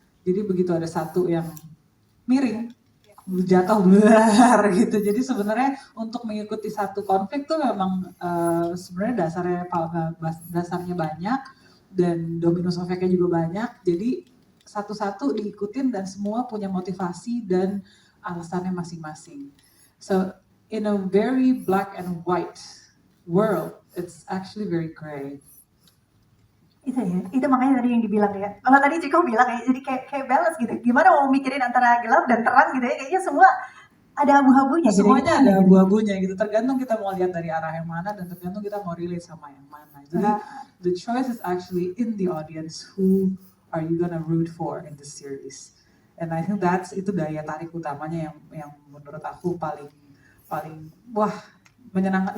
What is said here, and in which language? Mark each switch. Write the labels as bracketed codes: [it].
[id] Jadi begitu ada satu yang miring, jatuh blar gitu. Jadi sebenarnya untuk mengikuti satu konflik tuh memang sebenarnya dasarnya banyak dan domino efeknya juga banyak. Jadi satu-satu diikutin dan semua punya motivasi dan alasannya masing-masing. [en] So in a very black and white world, it's actually very gray. [id] Itu makanya tadi yang dibilang ya. Kalau tadi Ciko bilang ya, jadi kayak balance gitu. Gimana mau mikirin antara gelap dan terang gitu ya? Kayaknya semua ada abu-abunya. Semuanya ada abu-abunya gitu. Tergantung kita mau lihat dari arah yang mana dan tergantung kita mau relate sama yang mana. Jadi [en] the choice is actually in the audience. Who are you gonna root for in this series? And I think [id] itu daya tarik utamanya yang menurut aku paling wah menyenangkan.